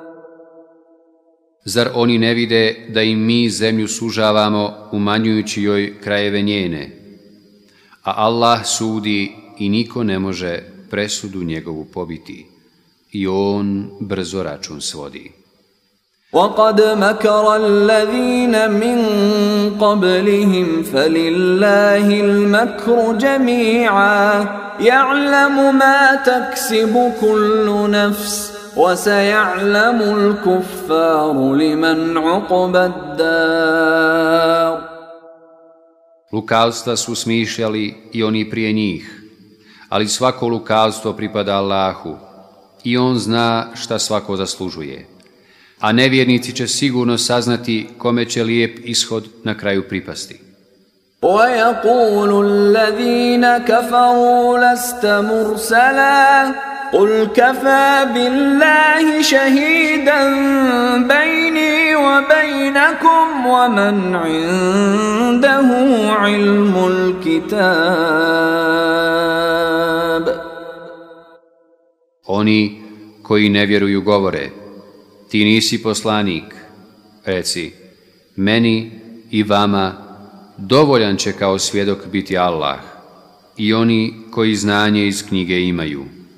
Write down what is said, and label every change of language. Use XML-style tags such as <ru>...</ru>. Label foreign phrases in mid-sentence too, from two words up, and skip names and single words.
<bs>Zar oni ne vide da im mi zemlju sužavamo umanjujući joj krajeve njene? A Allah sudi i niko ne može presudu njegovu pobiti. I on brzo račun svodi.</bs> <ar>وَقَدْ مَكَرَ الَّذِينَ مِنْ قَبْلِهِمْ فَلِلَّهِ الْمَكْرُ جَمِيعًا يَعْلَمُ مَا تَكْسِبُ كُلُّ نَفْسٍ وَسَيَعْلَمُ الْكُفَّارُ لِمَنْ عُقْبَى الدَّارِ.</ar> <bs>Lukavstva su smišljali i oni prije njih, ali svako lukavstvo pripada Allahu i on zna šta svako zaslužuje. A nevjernici će sigurno saznati kome će lijep ishod na kraju pripasti.</bs> <ar>وَيَقُولُ الَّذِينَ كَفَرُوا لَسْتَ مُرْسَلًا قُلْ كَفَى بِاللَّهِ شَهِيدًا بَيْنِي وَبَيْنَكُمْ وَمَنْ عِندَهُ عِلْمُ الْكِتَابِ.</ar> <bs>Oni koji ne vjeruju govore, ti nisi poslanik. Reci, meni i vama dovoljan će kao svjedok biti Allah i oni koji znanje iz knjige imaju.</bs>